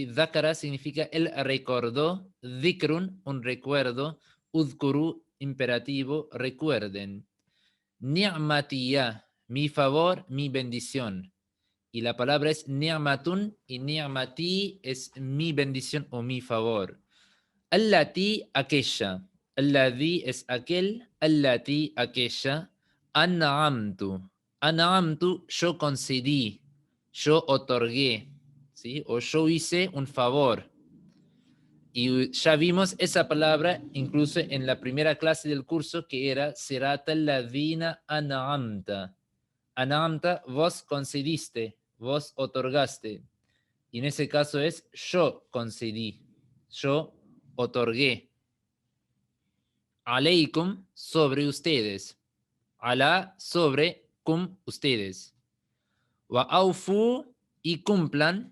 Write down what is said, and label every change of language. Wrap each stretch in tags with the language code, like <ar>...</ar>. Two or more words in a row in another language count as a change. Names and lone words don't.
<es>Dhakara significa él recordó, dhikrun, un recuerdo, udkuru, imperativo, recuerden. Ni'matiyah, mi favor, mi bendición. Y la palabra es ni'matun y ni'mati es mi bendición o mi favor. Allati, aquella. Alladhi es aquel. Allati, aquella. An'amtu. An'amtu, yo concedí. Yo otorgué. ¿Sí? O yo hice un favor. Y ya vimos esa palabra incluso en la primera clase del curso, que era</es> <ar>صراط الذين أنعمت.</ar> <es>An'amta, vos concediste, vos otorgaste. Y en ese caso es yo concedí, yo otorgué. Aleikum, sobre ustedes. Alá, sobre, kum, ustedes.</es> <ar>وأوفوا,</ar> <es>y cumplan.</es>